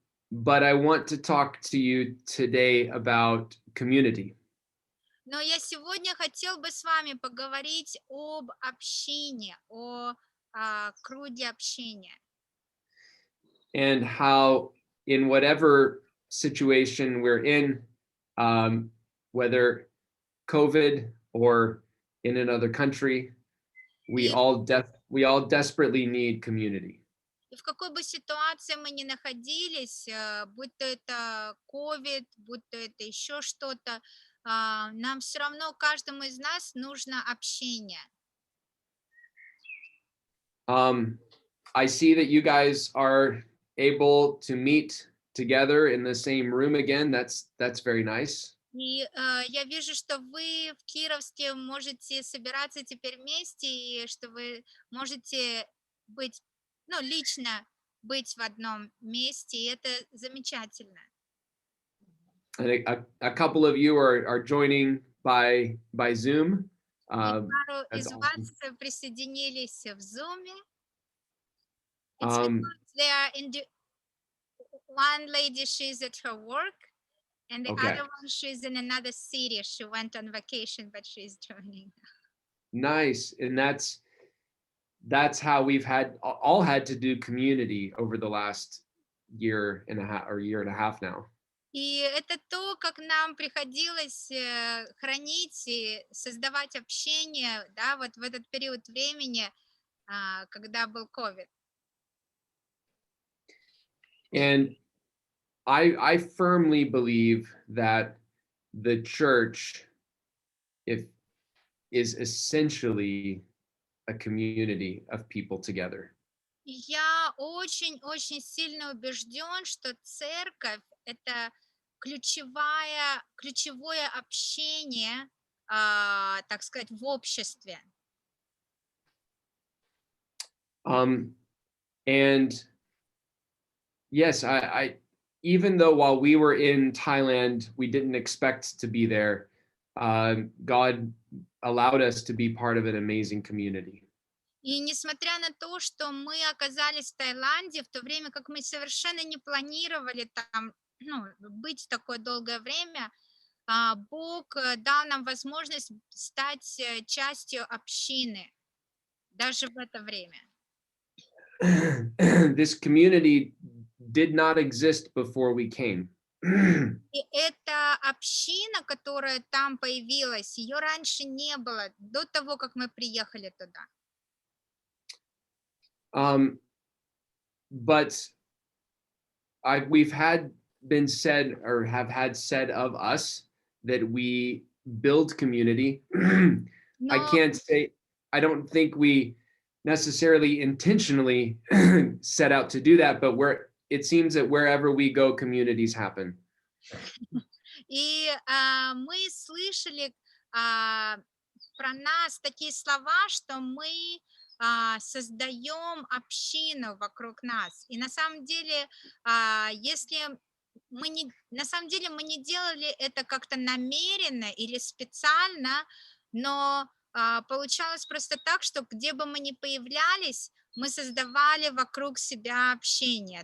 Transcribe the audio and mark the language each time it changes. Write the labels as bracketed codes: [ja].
[en] But I want to talk to you today about community. [ru] Но я сегодня хотел бы с вами поговорить об общении, о круге общения. [en] And how in whatever situation we're in, whether COVID or in another country, we all desperately need community. [ru] И в какой бы ситуации мы ни находились, будь то это COVID, будь то это еще что-то, нам все равно, каждому из нас нужно общение. [en] I see that you guys are able to meet together in the same room again. That's very nice. [ru] И я вижу, что вы в Кировске можете собираться теперь вместе, и что вы можете быть, лично быть в одном месте, и это замечательно. [en] And a couple of you are joining by Zoom. [ru] Пару из [en] awesome. [ru] вас присоединились в Zoom. [en] It's because they are one lady, she's at her work. And the Okay. other one, she's in another city. She went on vacation, but she's joining. Nice. And that's how we've all had to do community over the last year and a half now. [ru] И это то, как нам приходилось хранить и создавать общение, да, вот в этот период времени, когда был COVID. [en] And I firmly believe that the church is essentially a community of people together. [ru] Я очень сильно убежден, что церковь — это ключевое общение, так сказать, в обществе. [en] And yes, I even though while we were in Thailand, we didn't expect to be there, God allowed us to be part of an amazing community. [ru] И несмотря на то, что мы оказались в Таиланде, в то время как мы совершенно не планировали там, быть такое долгое время, Бог дал нам возможность стать частью общины, даже в это время. [en] this community did not exist before we came. [ru] И эта община, которая там появилась, ее раньше не было, до того, как мы приехали туда. [en] But we've had been said or have had said of us that we build community. I [ru] Но [en] can't say, I don't think we necessarily intentionally set out to do that, but it seems that wherever we go, communities happen. [ru] И мы слышали про нас такие слова, что мы создаем общину вокруг нас. И на самом деле, если на самом деле мы не делали это как-то намеренно или специально, но получалось просто так, что где бы мы ни появлялись, мы создавали вокруг себя общение.